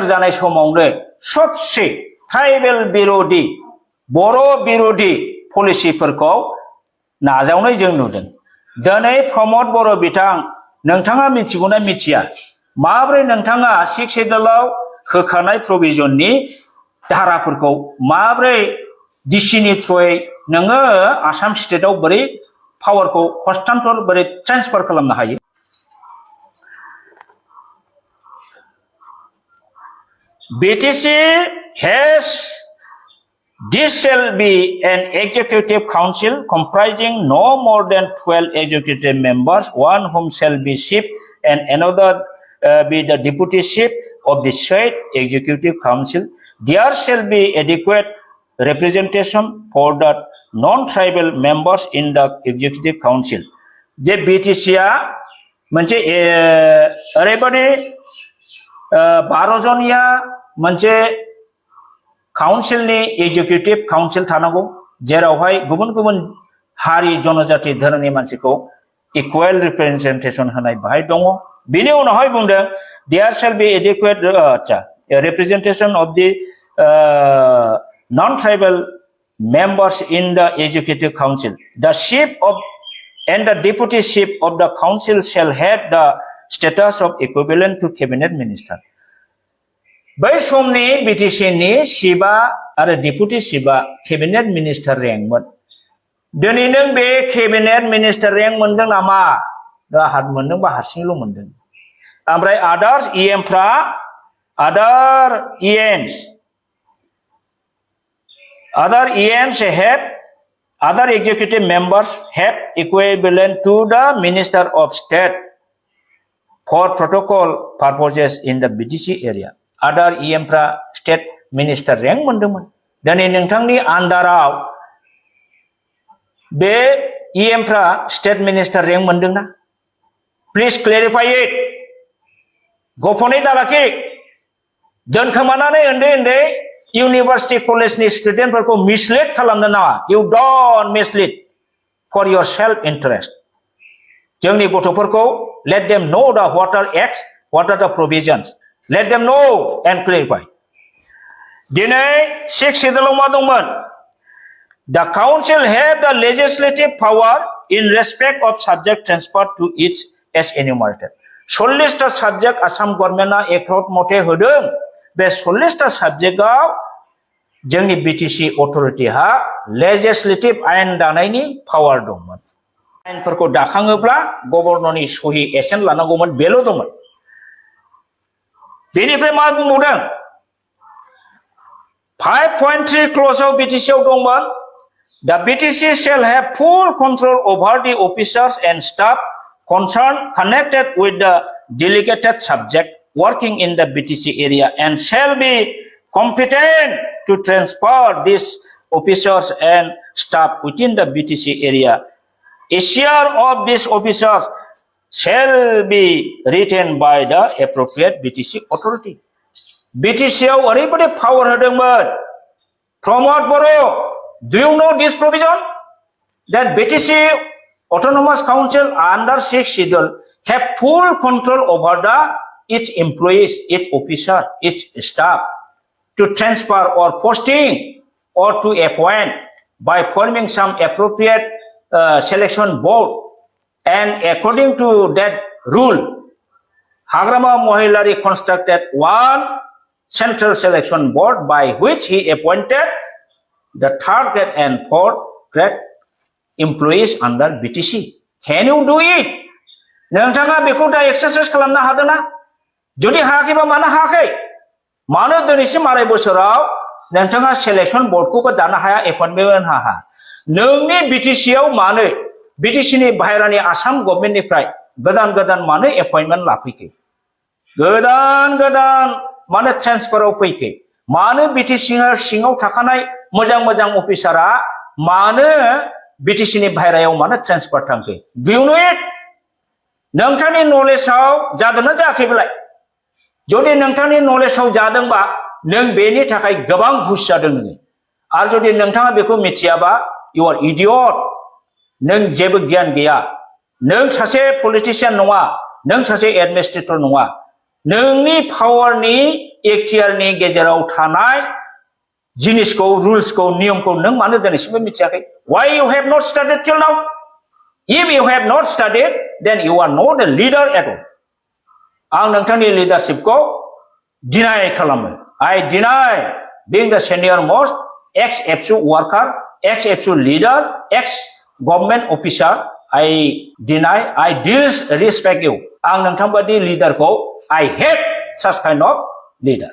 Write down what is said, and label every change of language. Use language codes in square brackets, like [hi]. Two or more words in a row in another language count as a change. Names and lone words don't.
[brx] जानाय समावनो सबसे ट्राइबेल बिरोधी बर' बिरोधी पलिसिफोरखौ नाजावनाय जों नुदों दिनै प्रमद बर' बिथां नोंथाङा मिथिगौना मिथिया माब्रै नोंथाङा 6 शेड्यूलाव होखानाय प्रोविजननि धाराफोरखौ माब्रै डिसिनि थ्रुयै नोङो आसाम स्टेटआव बोरै पावारखौ हस्तान्तर बोरै ट्रान्सफार खालामनो हायो [en] BTC has this shall be an executive council comprising no more than 12 executive members one whom shall be chief and another be the deputy chief of the said executive council there shall be adequate representation for the non-tribal members in the executive council [brx] जे BTC आ मोनसे ओरैबादि [en] 12 जनिया मोनसे काउन्सिलनि एग्जिकिउटिभ काउन्सिल थानांगौ जेरावहाय गुबुन गुबुन हारि जनजाति धोरोमनि मानसिखौ इकुवेल रिप्रेजेन्टेसन होनाय बाहाय दङ बिनि उनावहाय बुंदों there shall be adequate representation of the non-tribal members in the executive council the chief of and the deputy chief of the council shall have the status of equivalent to cabinet minister [brx] बै समनि BTC नि चिफआ आरो डेपुटि चिफआ [en] cabinet minister [brx] रेंकमोन दिनै नों बे [en] cabinet minister [brx] रेंक मोनदों नामा हात मोनदोंबा हारसिंल' मोनदों ओमफ्राय अदार [en] EMs have Other executive members have equivalent to the Minister of State for protocol purposes in the BTC area. [brx] Other EM फ्रा [en] State Minister rank [brx] मोनदोंमोन. दिनै नोंथांनि आन्दाराव बे EM फ्रा [en] State Minister rank [brx] मोनदोंना? [en] Please clarify it. [brx] गफनै दालाखि दोनखोमानानै उन्दै University College नि स्टुडेन्टफोरखौ मिसलिड खालामनो नाङा. [en] You don't mislead for your self-interest. [brx] जोंनि गथ'फोरखौ [en] let them know the what are acts, what are the provisions. Let them know and clarify. [brx] दिनै 6 schedule मा दंमोन? [en] The council have the legislative power in respect of subject transferred to each as enumerated. [brx] 40 टा subject आसाम गभर्नमेन्टआ एक्ट मथे होदों. बे 40 टा साबजेक्टआव जोंनि बीटीसी अथरिटिहा लेजिस्लेटिभ आयेन दानायनि पावार दंमोन. आयेनफोरखौ दाखाङोब्ला गभर्नरनि सहि एसेन्ट लानांगौमोन बेल' दंमोन. बेनिफ्राय मा बुंबावदों? 5.3 क्ल'जआव बीटीसीआव दंमोन. [en] The BTC shall have full control over the officers and staff concerned connected with the delegated subject working in the BTC area and shall be competent to transfer these officers and staff within the BTC area. A share of these officers shall be retained by the appropriate BTC authority. [brx] BTCआव ओरैबायदि पावार होदोंमोन. प्रमोद बर', [en] do you know this provision? That BTC Autonomous Council under 6 schedule have full control over each employees, each officer, each staff to transfer or posting or to appoint by forming some appropriate selection board, and according to that rule, Hagrama Mohilari constructed one central selection board by which he appointed the third grade and fourth grade employees under BTC. Can you do it? [brx] नोंथाङा बेखौ दा एक्सारसाइज खालामनो हादोंना? जुदि हायाखैबा मानो हायाखै? मानो दिनैसिम आराय बोसोराव नोंथाङा सेलेक्शन बोर्डखौबो दानो हाया, एपइन्टमेन्ट होनो हाया? नोंनि बीटीसीआव मानो बीटीसीनि बाहेरानि आसाम गभर्नमेन्टनिफ्राय गोदान गोदान मानो एपइन्टमेन्ट लाफैखै? गोदान मानो ट्रेन्सफाराव फैखै? मानो बीटीसी सिङाव थाखानाय मोजां मोजां अफिसारा मानो बीटीसीनि बाहेरायाव मानो ट्रेन्सफार थांखै? [en] Do you know it? [brx] नोंथांनि नलेजआव जादोंना जायाखैब्लाय? जुदि नोंथांनि नलेजआव जादोंबा नों बेनि थाखाय गोबां घुस जादों नोङो. आरो जुदि नोंथाङा बेखौ मिथियाबा [en] you are idiot. [brx] नों जेबो गियान गैया. नों सासे पलिटिशियान नङा, नों सासे एडमिनिस्ट्रेटर नङा. नोंनि पावारनि एक्टियारनि गेजेराव थानाय जिनिसखौ, रुल्सखौ, नियमखौ नों मानो दिनैसिमबो मिथियाखै? [en] Why you have not studied till now? If you have not studied, then you are not a leader at all. [brx] आं नोंथांनि लिडारशिपखौ डिनाय खालामो. [en] I deny being the senior most ex-FSU worker, ex-FSU leader, ex-government officer. I deny, I disrespect you. [brx] आं नोंथांबादि लिडारखौ [en] I hate such kind of leader.